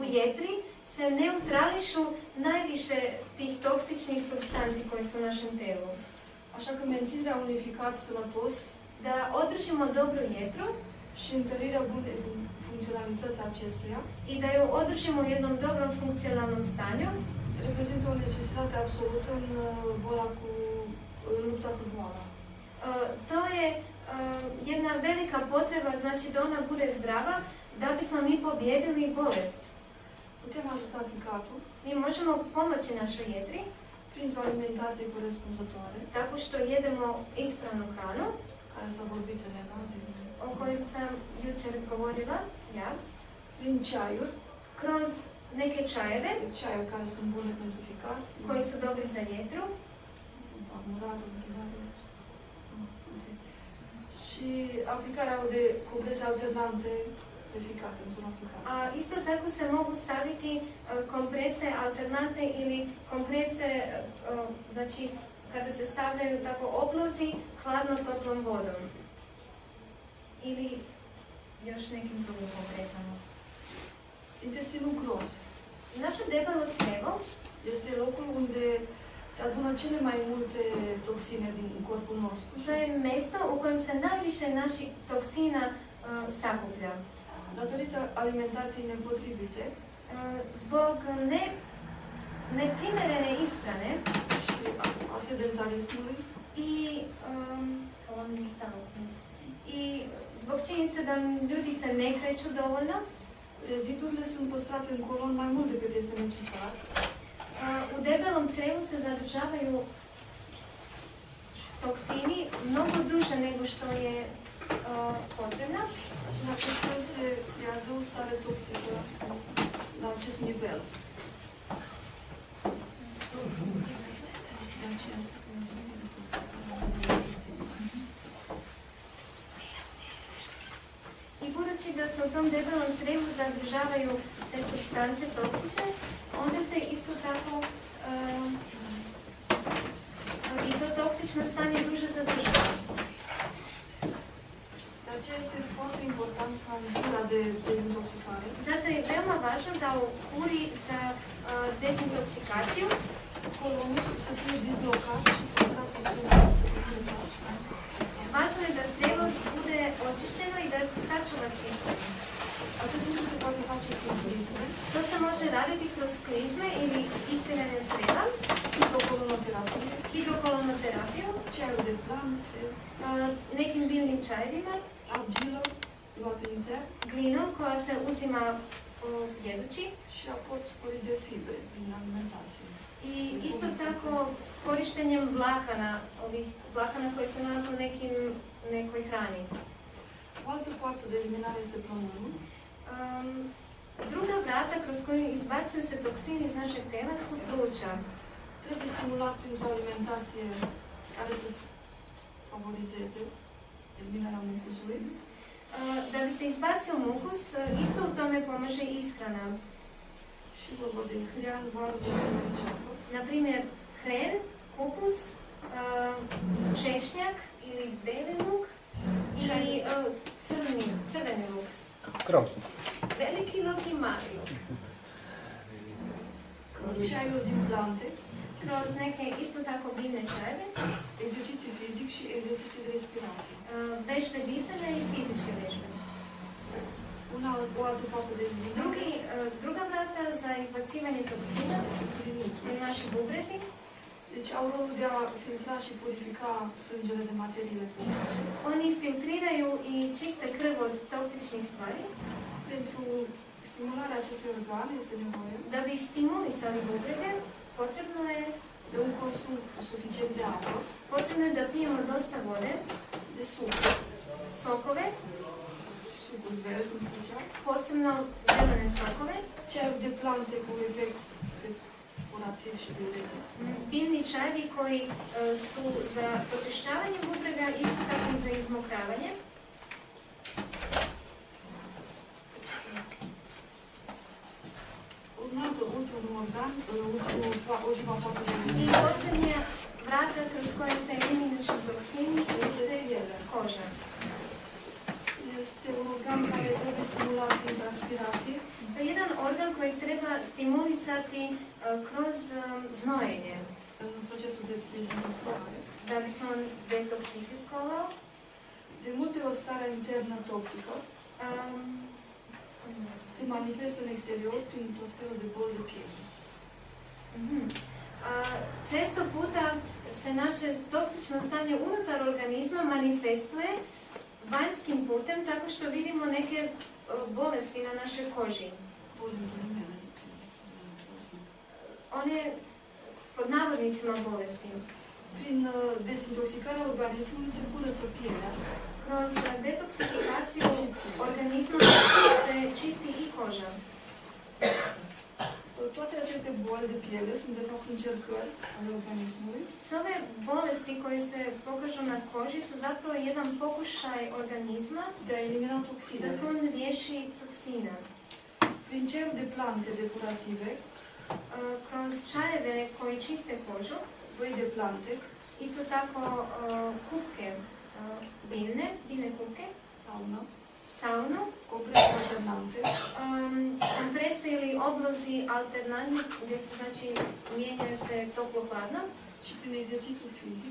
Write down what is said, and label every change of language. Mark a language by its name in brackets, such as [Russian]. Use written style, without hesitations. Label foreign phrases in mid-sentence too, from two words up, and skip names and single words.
[Serbian] U jetri se neutrališu najviše tih toksičnih substanci koje su u našem telu. [Romanian] Așa că menținerea unui ficat sănătos [Serbian] Da održimo dobru jetru [Romanian] și întărirea bunei funcționalității acestuia [Serbian] i da ju održimo u jednom dobrom funkcionalnom stanju, [Romanian] reprezintă o necesitate absolută în lupta cu boala. [Serbian] to je jedna velika potreba, znači da ona bude zdrava, da bismo mi pobijedili bolest. [Romanian] Putem ajuta ficatul [Serbian] Mi možemo pomoći našoj jetri [Romanian] printr-o alimentație corespunzătoare, [Serbian] tako što jedemo ispravnu hranu, [Romanian] care s-a vorbit Elena, [Serbian] o kojoj sam jučer govorila, ja, [Romanian] prin ceaiuri, [Serbian] kroz neke čajeve [Romanian] ceaiuri care sunt bune pentru ficat, [Serbian] koji su dobri za jetru [Romanian] amurarul, închinarul. Și aplicarea de comprese alternante de ficat, în zona ficat. [Serbian] a isto tako se mogu staviti komprese alternate ili komprese, znači kada se stavljaju tako oblozi hladno-toplom vodom ili još nekim drugim kompresama. [Romanian] Intestinul gros [Serbian] Naše debelo crevo [Romanian] este locul unde se adună cele mai multe toxine din corpul nostru. [Serbian] to je mjesto u kojem se najviše naših toksina sakuplja. [Romanian] Datorită alimentației nepotrivite [Serbian] Zbog neprimjerene ishrane [Romanian] și a sedentarismului, [Serbian] i zbog činjenice da ljudi se ne kreću dovoljno, [Romanian] rezidurile sunt păstrate în colon mai mult decât este necesar. [Serbian] u debelom crevu se zadržavaju toksini mnogo duže nego što je potrebno. [Romanian] Și în acest fel se creează o stare toxică la acest nivel. De aceea se [Serbian] I budući da se u tom debelom crevu zadržavaju te supstance toksične, onda se isto tako i to toksično stanje duže zadržava. [Romanian] De aceea este foarte important ca în cura de dezintoxicare [Serbian] Zato je veoma važno da u kuri za dezintoxikaciju [Romanian] colonul să fie dislocat și păstrat funcțional. [Serbian] važno je da crevo bude čistom. [Romanian] Acest lucru se poate face prin clisme, [Serbian] To se može raditi kroz klizme ili ispiranje crijeva, [Romanian] hidrokolonoterapie, [Serbian] hidrokolonoterapiju, [Romanian] ceaiul de plante, [Serbian] nekim biljnim čajevima, [Romanian] argilă luată intern [Serbian] glinom koja se uzima jedući [Romanian] și aport sporit de fibre prin alimentație. [Serbian] i isto tako korištenjem vlakana, ovih vlakana koji se nalaze u nekoj hrani. [Romanian] O altă poartă de eliminare este plămânul. [Serbian] Druga vrata kroz koju izbacuju se toksini iz našeg tela su pluća. [Romanian] Trebuie stimulat printr-o alimentație care să favorizeze eliminarea mucusului. [Serbian] Da bi se izbacio mukus, isto u tome pomaže ishrana. [Romanian] Și vorba de hrean, varză, sumericeapă. [Serbian] Na primjer, hren, kupus, češnjak ili beli luk ili crveni luk. Krompir. Veliki luk i mali luk. [Romanian] Ceaiul din plante, [Serbian] Kroz neke isto tako biljne čajeve, [Romanian] exerciții fizic și exerciții de respirație. [Serbian] vežbe disanja i fizičke vežbe. [Romanian] O altă poartă de eliminare [Serbian] Druga vrata za izbacivanje toksina su naši bubrezi. [Romanian] Deci au rolul de a filtra și purifica sângele de materiile toxice. [Serbian] Oni filtriraju i čiste krv od toksičnih stvari. [Romanian] Pentru stimularea acestui organ este nevoie [Serbian] Da bi stimulisali bubrege, potrebno je [Romanian] de un consum suficient de apă, [Serbian] Potrebno je da pijemo dosta vode, [Romanian] de suc, [Serbian] sokove, [Romanian] sucuri verzi în special, [Serbian] posebno zelene sokove, [Romanian] ceaiuri de plante cu efect depurativ și diuretic. [Serbian] biljni čajevi koji su za pročišćavanje bubrega, isto tako i za izmokravanje. [Romanian] Ultimul organ, ultima poartă de [Serbian] I [Romanian] eliminare [Serbian] posljednja vrata kroz koje se eliminišu toksini jeste koža. [Romanian] este un organ care trebuie stimulat prin transpirație, [Serbian] To je jedan organ koji treba stimulisati kroz znojenje, [Romanian] în procesul de dezintoxicare. [Serbian] da bi se on detoksifikovao. [Romanian] De multe ori starea internă toxică se manifestă în exterior prin tot felul de boli de piele. [Serbian] Često puta se naše toksično stanje unutar organizma manifestuje vanjskim putem tako što vidimo neke bolesti na našoj koži. [Romanian] Boli în ghilimele. [Serbian] One pod navodnicima bolesti. [Romanian] Prin dezintoxicarea organismului se curăță pielea [Serbian] Kroz detoksifikaciju organizma se čisti i koža. [Romanian] Toate aceste boli de piele sunt de fapt încercări ale organismului [Serbian] Sve ove bolesti koje se pokažu na koži su zapravo jedan pokušaj organizma [Romanian] de a elimina [Serbian] da [Romanian] toxinele. [Serbian] se on riješi toksina. [Romanian] Prin ceaiuri de plante depurative, [Serbian] Kroz čajeve koji čiste kožu, [Romanian] băi de plante, [Serbian] isto tako kupke biljne kupke, saunu, [Romanian] comprese alternante, [Serbian] komprese ili oblozi alternantni gdje se znači mijenjaju se toplo-hladno [Romanian] și prin exercițiul fizic,